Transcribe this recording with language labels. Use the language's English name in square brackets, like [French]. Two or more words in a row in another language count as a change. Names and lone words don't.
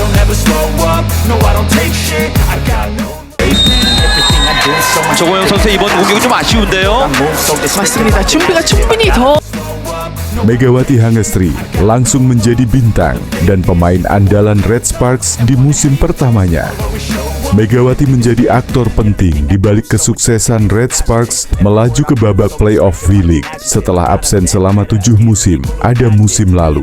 [English] never slow up, no I don't take shit, I got no. [Korean] 조고영 선수 이번 공격이 좀 아쉬운데요. 맞습니다. 준비가 충분히 더 [Indonesian] Megawati Hangestri langsung menjadi bintang dan pemain andalan Red Sparks di musim pertamanya. Megawati menjadi aktor penting di balik kesuksesan Red Sparks melaju ke babak playoff V-League setelah absen selama 7 musim, ada musim lalu.